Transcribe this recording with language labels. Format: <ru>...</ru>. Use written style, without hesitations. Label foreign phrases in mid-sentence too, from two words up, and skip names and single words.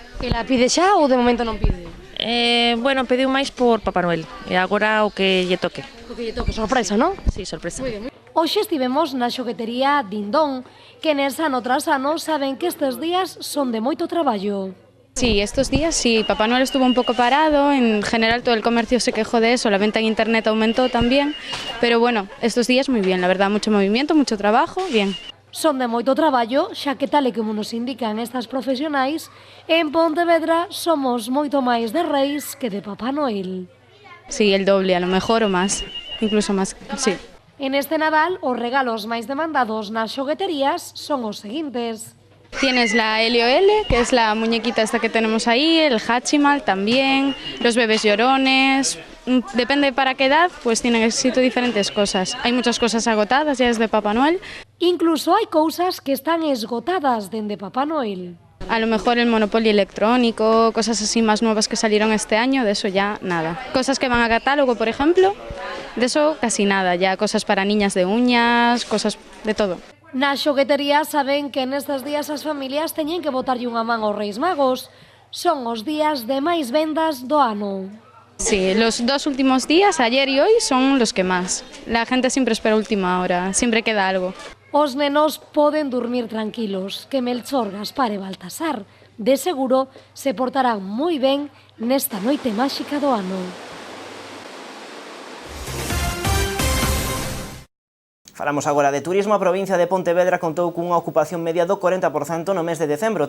<gl>Que la pide xa ou de momento non pide? Bueno, pediu máis por Papá Noel, e agora o que lle toque. O que lle toque, sorpresa, non? Sí, sorpresa. Hoxe estivemos na xoguetería Dindón, que nes ano tras ano saben que estes días son de moito traballo.</gl> <es>Sí, estos días sí, Papá Noel estuvo un poco parado, en general todo el comercio se quejó de eso, la venta en internet aumentó también, pero bueno, estos días muy bien, la verdad, mucho movimiento, mucho trabajo, bien.</es> <gl>Son de moito traballo, xa que tal e como nos indican estas profesionais, en Pontevedra somos moito máis de reis que de Papá Noel.</gl> <es>Sí, el doble, a lo mejor o más, incluso más, sí.</es> <gl>En este Nadal, os regalos máis demandados nas xogueterías son os seguintes.</gl> <es>Tienes la Helio L, que es la muñequita esta que tenemos ahí, el Hachimal también, los bebés llorones, depende para qué edad, pues tienen éxito diferentes cosas. Hay muchas cosas agotadas ya desde Papá Noel.</es> <gl>Incluso hai cousas que están esgotadas dende Papá Noel.</gl> <es>A lo mejor el Monopoly electrónico, cosas así más nuevas que salieron este año, de eso ya nada. Cosas que van a catálogo, por ejemplo, de eso casi nada, ya cosas para niñas de uñas, cosas de todo.</es> <gl>Na xoguetería saben que nestes días as familias teñen que botarlle unha man aos Reis Magos. Son os días de máis vendas do ano.</gl> <es>Sí, los 2 últimos días, ayer y hoy, son los que más. La gente siempre espera última hora, siempre queda algo.</es> <gl>Os nenos poden dormir tranquilos, que Melchor, Gaspar e Baltasar, de seguro, se portarán moi ben nesta noite máxica do ano. Falamos agora de turismo. A provincia de Pontevedra contou cunha ocupación media do 40% no mes de decembro.</gl>